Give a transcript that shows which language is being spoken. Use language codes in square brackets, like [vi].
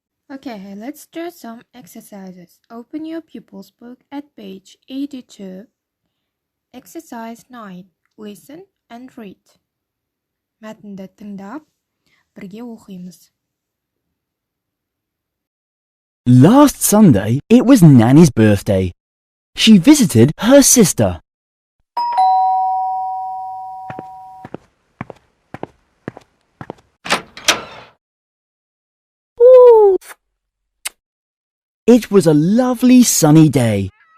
[en] Okay, let's do some exercises. Open your pupils book at page 82. Exercise 9. Listen and read. [kk] Мәтінді тыңдап, бірге оқимыз. [en] Last Sunday, it was Nanny's birthday. She visited her sister. Ooh. It was a lovely sunny day.